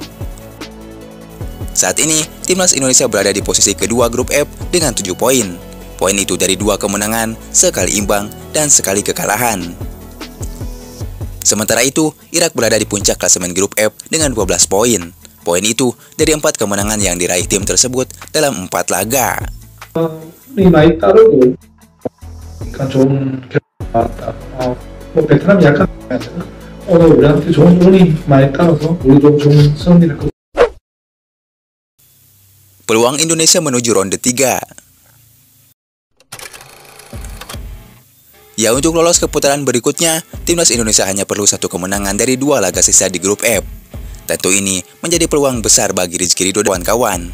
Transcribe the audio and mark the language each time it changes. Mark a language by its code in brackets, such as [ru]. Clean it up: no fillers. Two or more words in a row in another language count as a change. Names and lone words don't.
[id] Saat ini, timnas Indonesia berada di posisi kedua grup F dengan 7 poin. Poin itu dari 2 kemenangan, sekali imbang, dan sekali kekalahan. Sementara itu, Irak berada di puncak klasemen grup F dengan 12 poin. Poin itu dari 4 kemenangan yang diraih tim tersebut dalam 4 laga. [ko] 이 많이 따르고 그러니까 좀 나왔다. 뭐 베트남이 약간 오늘 우리한테 좋은 운이 많이 따라서 우리도 좋은 승리를 [id] Peluang Indonesia menuju ronde 3. Ya, untuk lolos ke putaran berikutnya, timnas Indonesia hanya perlu 1 kemenangan dari 2 laga sisa di grup F. Tentu ini menjadi peluang besar bagi Rizky Ridho dan kawan-kawan.